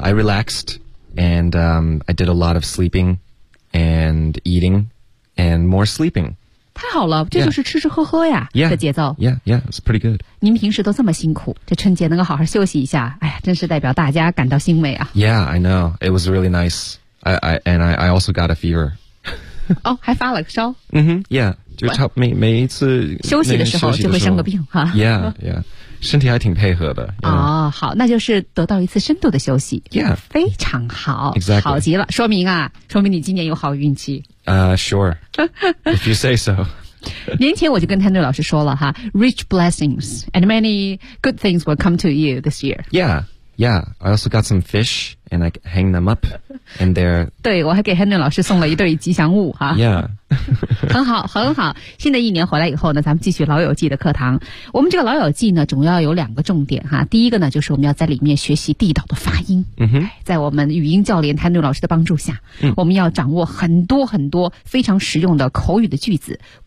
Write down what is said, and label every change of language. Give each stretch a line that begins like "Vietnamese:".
English: I relaxed and I did a lot of sleeping and eating and more sleeping。
Chinese: 太好了，这就是吃吃喝喝呀、
English: yeah.
Chinese: 的节奏。
English: Yeah, yeah, it's pretty good.
Chinese: 您平时都这么辛苦，这春节能够好好休息一下，哎呀，真是代表大家感到欣慰啊。
English: Yeah, I know. It was really nice. I also got a fever.
Chinese: 哦，还发了个烧。
English: Yeah,
Chinese: 就差每一次休息的时候就会生个病哈。
English: Yeah, yeah.
Chinese: 身体还挺配合的。哦，好，那就是得到一次深度的休息。
English: Yeah.
Chinese: 非常好。
English: Exactly.
Chinese: 好极了，说明你今年有好运气。
English: Sure. If you say so.
Chinese: 年前我就跟 Henry 老师说了哈，
English: rich blessings and many good things will come to you this year. Yeah, yeah. I also got some fish and I hang them up and they're...
Chinese: 对，我还给 Henry 老师送了一对吉祥物哈。
English: Yeah.
Chinese: 很好，很好。新的一年回来以后呢，咱们继续老友记的课堂。我们这个老友记呢，主要有两个重点哈。第一个呢，就是我们要在里面学习地道的发音。嗯哼，在我们语音教练 Henry 老师的帮助下，我们要掌握很多很多非常实用的口语的句子。